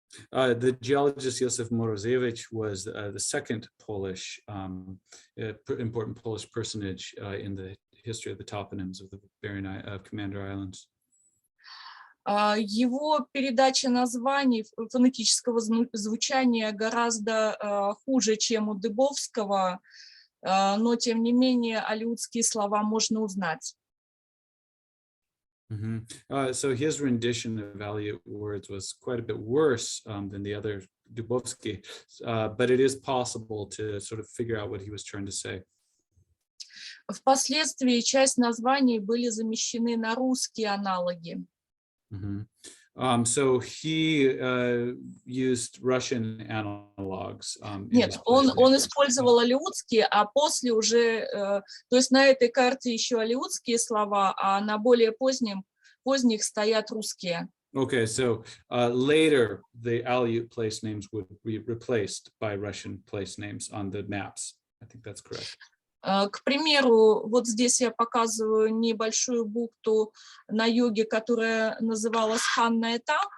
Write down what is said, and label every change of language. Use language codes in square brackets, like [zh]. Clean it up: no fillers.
[en] The geologist Josef Morozevich was the second Polish, important Polish personage in the history of the toponyms of the Commander Islands. [ru] Его передача названий фонетического звучания гораздо хуже, чем у Дыбовского. но тем не менее алеутские слова можно узнать. [en] So his rendition of Aleut words was quite a bit worse than the other Dubovsky, but it is possible to sort of figure out what he was trying to say. [ru] Впоследствии часть названий были замещены на русские аналоги. [en] So he used Russian analogs. [ru] Нет, он использовал алеутские, а после уже, то есть на этой карте еще алеутские слова, а на более поздних стоят русские. [en] Okay, so later the Aleut place names would be replaced by Russian place names on the maps. I think that's correct. [ru] К примеру, вот здесь я показываю небольшую бухту на юге, которая называлась Ханна-Эта.